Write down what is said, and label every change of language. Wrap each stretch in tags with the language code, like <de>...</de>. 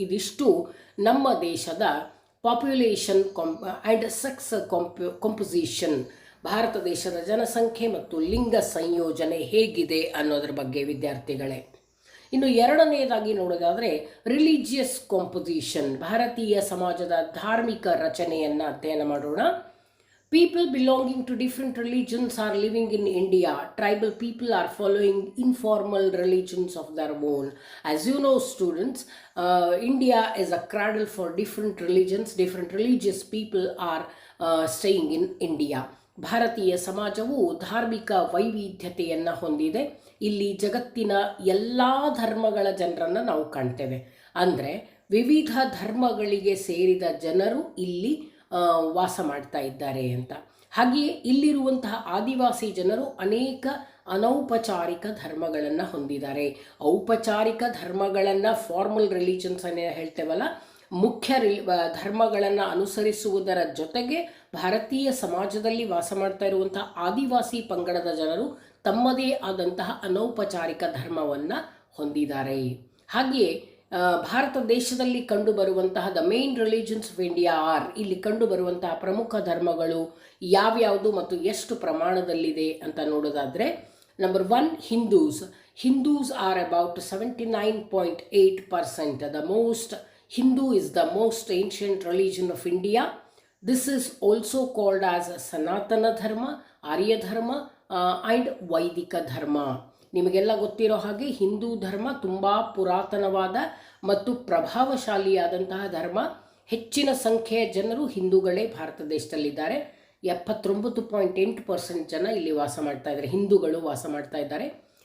<kn>ಇದಿಷ್ಟು ನಮ್ಮ ದೇಶದ</kn> <en>population and sex composition,</en> <kn>Bharat ದೇಶದ ಜನಸಂಖ್ಯೆ ಮತ್ತು ಲಿಂಗ ಸಂಯೋಜನೆ ಹೇಗಿದೆ ಅನ್ನೋದ್ರ ಬಗ್ಗೆ ವಿದ್ಯಾರ್ಥಿಗಳೇ. ಇನ್ನು ಎರಡನೆಯದಾಗಿ ನೋಡೋದಾದರೆ</kn> <en>religious composition,</en> <kn>ಭಾರತೀಯ ಸಮಾಜದ ಧಾರ್ಮಿಕ ರಚನೆಯನ್ನು ಅಧ್ಯಯನ ಮಾಡೋಣ.</kn> <en>People belonging to different religions are living in India. Tribal people are following informal religions of their own. As you know, students, India is a cradle for different religions. Different religious people are staying in India.</en> <kn>ಭಾರತೀಯ ಸಮಾಜವು ಧಾರ್ಮಿಕ ವೈವಿಧ್ಯತೆಯನ್ನು ಹೊಂದಿದೆ. ಇಲ್ಲಿ ಜಗತ್ತಿನ ಎಲ್ಲ ಧರ್ಮಗಳ ಜನರನ್ನು ನಾವು ಕಾಣ್ತೇವೆ. ಅಂದರೆ ವಿವಿಧ ಧರ್ಮಗಳಿಗೆ ಸೇರಿದ ಜನರು ಇಲ್ಲಿ ವಾಸ ಮಾಡ್ತಾ ಇದ್ದಾರೆ ಅಂತ. ಹಾಗೆಯೇ ಇಲ್ಲಿರುವಂತಹ ಆದಿವಾಸಿ ಜನರು ಅನೇಕ ಅನೌಪಚಾರಿಕ ಧರ್ಮಗಳನ್ನು ಹೊಂದಿದ್ದಾರೆ. ಔಪಚಾರಿಕ ಧರ್ಮಗಳನ್ನು</kn> <en>formal religions</en> <kn>ಅನ್ನೇ ಹೇಳ್ತೇವಲ್ಲ, ಮುಖ್ಯ ಧರ್ಮಗಳನ್ನು ಅನುಸರಿಸುವುದರ ಜೊತೆಗೆ ಭಾರತೀಯ ಸಮಾಜದಲ್ಲಿ ವಾಸ ಮಾಡ್ತಾ ಇರುವಂತಹ ಆದಿವಾಸಿ ಪಂಗಡದ ಜನರು ತಮ್ಮದೇ ಆದಂತಹ ಅನೌಪಚಾರಿಕ ಧರ್ಮವನ್ನು ಹೊಂದಿದ್ದಾರೆ. ಹಾಗೆಯೇ ಭಾರತ ದೇಶದಲ್ಲಿ ಕಂಡುಬರುವಂತಹ</kn> <en>the main religions of India are,</en> <kn>ಇಲ್ಲಿ ಕಂಡುಬರುವಂತಹ ಪ್ರಮುಖ ಧರ್ಮಗಳು ಯಾವ್ಯಾವುದು ಮತ್ತು ಎಷ್ಟು ಪ್ರಮಾಣದಲ್ಲಿದೆ ಅಂತ ನೋಡೋದಾದರೆ,</kn> <en>Number 1 Hindus are about 79.8%. The most Hindu is the most ancient religion of India. This is also called as Sanatana Dharma, Arya Dharma and Vaidika Dharma.</en> <kn>ನಿಮಗೆಲ್ಲ ಗೊತ್ತಿರೋ ಹಾಗೆ ಹಿಂದೂ ಧರ್ಮ ತುಂಬ ಪುರಾತನವಾದ ಮತ್ತು ಪ್ರಭಾವಶಾಲಿಯಾದಂತಹ ಧರ್ಮ. ಹೆಚ್ಚಿನ ಸಂಖ್ಯೆಯ ಜನರು ಹಿಂದೂಗಳೇ ಭಾರತ ದೇಶದಲ್ಲಿದ್ದಾರೆ. 79.8% ಜನ ಇಲ್ಲಿ ವಾಸ ಮಾಡ್ತಾ ಇದ್ದಾರೆ, ಹಿಂದೂಗಳು ವಾಸ ಮಾಡ್ತಾ ಇದ್ದಾರೆ.</kn>